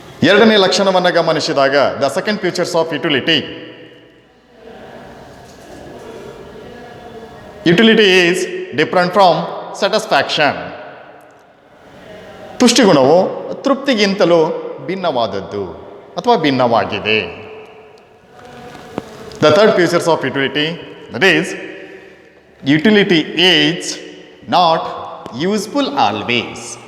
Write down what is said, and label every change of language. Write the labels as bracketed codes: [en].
[kn] ಎರಡನೇ ಲಕ್ಷಣವನ್ನು ಗಮನಿಸಿದಾಗ [en] The second features of utility. Utility is different from satisfaction. [kn] ತುಷ್ಟಿಗುಣವು ತೃಪ್ತಿಗಿಂತಲೂ ಭಿನ್ನವಾದದ್ದು ಅಥವಾ ಭಿನ್ನವಾಗಿದೆ. [en] The third features of utility, that is, utility is not useful always.